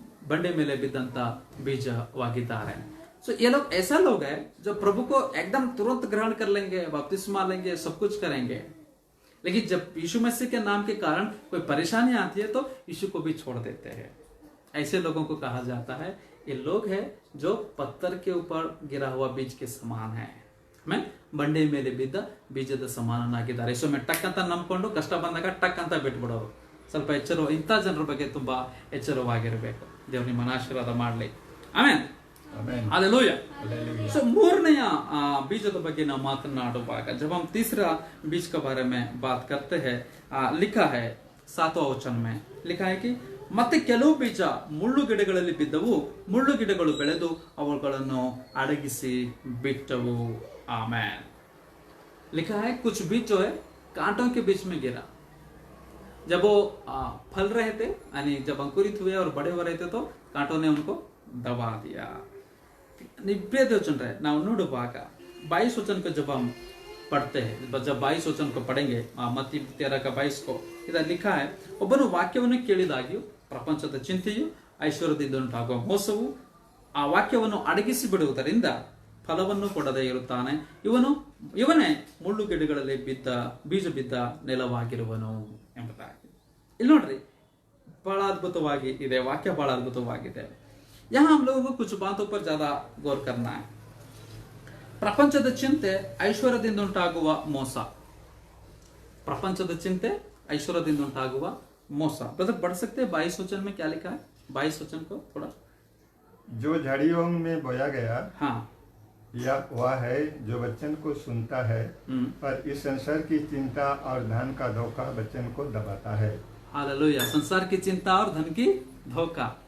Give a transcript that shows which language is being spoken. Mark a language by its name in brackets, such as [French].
[Kannada] ಬಂಡೆ ಮೇಲೆ बिद्दंत बीजವಾಗಿದ್ದಾರೆ. [Hindi] सो ये लोग ऐसा लोग हैं जो प्रभु को एकदम तुरंत ग्रहण कर लेंगे, बपतिस्मा लेंगे, सब कुछ करेंगे, लेकिन जब यीशु मसीह के नाम के कारण कोई परेशानी आती है तो यीशु को भी छोड़ देते हैं. ऐसे लोगों को कहा जाता है ये लोग हैं जो पत्थर के ऊपर गिरा हुआ बीज के समान है. [Kannada] ಬಂಡೆ ಮೇಲೆ ಬಿದ್ದ ಬೀಜದ ಸಮಾನನಾಗಿದ್ದಾರೆ. ಸೊ ಟಕ್ ಅಂತ ನಂಬ್ಕೊಂಡು ಕಷ್ಟ ಬಂದಾಗ ಟಕ್ ಅಂತ ಬಿಟ್ಬಿಡೋರು. ಸ್ವಲ್ಪ ಇಂಥ ಜನರ ಬಗ್ಗೆ ತುಂಬಾ ಎಚ್ಚರವಾಗಿರಬೇಕು. ದೇವರು ನಿಮ್ಮನ್ನ ಆಶೀರ್ವಾದ ಮಾಡಲಿ. ಆಮೆನ್. हालेलुया. [Hindi] सो [Kannada] ಮೂರನೆಯ बीजದ ಬಗ್ಗೆ ನಾವು ಮಾತನಾಡುವಾಗ [Hindi] जब हम तीसरा बीज के बारे में बात करते हैं, लिखा है 7वां वचन में लिखा है कि [Kannada] ಮತ್ತೆ ಕೆಲವು ಬೀಜ ಮುಳ್ಳು ಗಿಡಗಳಲ್ಲಿ ಬಿದ್ದವು, ಮುಳ್ಳು ಗಿಡಗಳು ಬೆಳೆದು ಅವುಗಳನ್ನು ಅಡಗಿಸಿ ಬಿಟ್ಟವು. [Hindi] आमेन. लिखा है कुछ बीज जो है कांटों के बीच में गिरा. जब वो फल रहे थे, यानी जब अंकुरित हुए और बड़े हो रहे थे तो कांटों ने उनको दबा दिया. प्रिय देवजन रहे [Kannada] ನಾವು ನೋಡುವಾಗ [Hindi] 22 वचन को जब हम पढ़ते हैं, जब 22 वचन को पढ़ेंगे, मत्ती 13 का 22 को इधर लिखा है, [Kannada] ಒಬ್ಬನು ವಾಕ್ಯವನ್ನು ಕೇಳಿದಾಗ್ಯೂ ಪ್ರಪಂಚದ ಚಿಂತೆಯು ಐಶ್ವರ್ಯದಿಂದುಂಟಾಗುವ ಮೋಸವು ಆ ವಾಕ್ಯವನ್ನು ಅಡಗಿಸಿ ಬಿಡುವುದರಿಂದ ಫಲವನ್ನು ಕೊಡದೇ ಇರುತ್ತಾನೆ. ಇವನೇ ಮುಳ್ಳು ಗಿಡಗಳಲ್ಲಿ ಬೀಜ ಬಿದ್ದ ನೆಲವಾಗಿರುವನು ಎಂಬುದಾಗಿ. ಇಲ್ಲಿ ನೋಡ್ರಿ, ಬಹಳ ಅದ್ಭುತವಾಗಿ ಇದೆ ವಾಕ್ಯ, ಬಹಳ ಅದ್ಭುತವಾಗಿದೆ. [Hindi] यहाँ हम लोगों को कुछ बातों पर ज्यादा गौर करना है. [Kannada] ಪ್ರಪಂಚದ ಚಿಂತೆ ಐಶ್ವರ್ಯದಿಂದ ಉಂಟಾಗುವ ಮೋಸ. ಪ್ರಪಂಚದ ಚಿಂತೆ ಐಶ್ವರ್ಯದಿಂದ ಉಂಟಾಗುವ ಮೋಸ. [Hindi] ब्रदर पढ़ सकते हैं 22 वचन में क्या लिखा है? 22 वचन को थोड़ा. जो झाड़ियों में बोया गया, हाँ, यह वह है जो वचन को सुनता है, पर इस संसार की चिंता और धन का धोखा वचन को दबाता है. हालेलुया. संसार की चिंता और धन की धोखा.